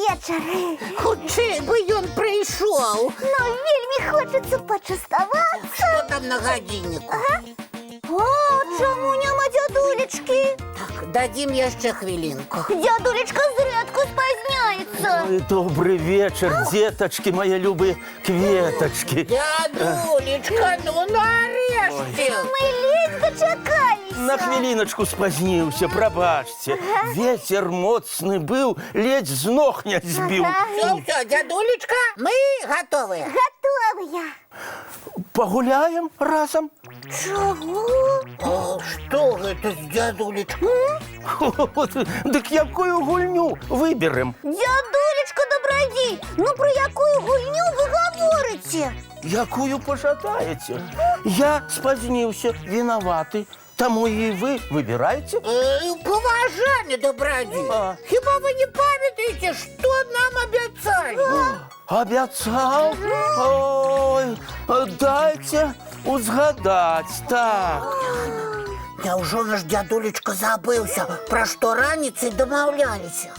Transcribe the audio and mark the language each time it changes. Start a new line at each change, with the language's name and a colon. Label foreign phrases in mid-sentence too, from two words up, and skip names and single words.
Belarusian: вечар. Хутчэй бы ён прыйшоў. Ну, вельмі хочацца пачаставацца. Што там на гадзінніку? О, чаму няма дзядулечкі? Так, дадзім яшчэ хвілінку. Дзядулечка зрэдку спазняецца.
Russian: Ой, добрый вечер, деточки, мои любые кветочки.
Belarusian: Дзядулечка, ну нарэшце. Мы ледзь дачакаліся.
Ukrainian: На хвилиночку спознился, пробачьте. Ветер моцны был, ледь з ног не сбил.
Belarusian: Всё, дзядулечка, мы гатовыя. Гатовыя.
Russian: Погуляем разом?
Belarusian: Чаго? Што гэта з дзядулечкай? Дык якую гульню выберем? Дзядулечка добрадзей, ну про якую гульню вы гаворыце? Якую пожадаете? Я спознился,
Russian: виноваты. Тому и вы выбираете?
Belarusian: Паважаны добрадзей. Хіба вы не памятаеце, што нам абяцалі? Обяцал? Ой, дайте узгадать. Так. Няўжо наш дзядулечка забыўся, пра што раніцай дамаўляліся?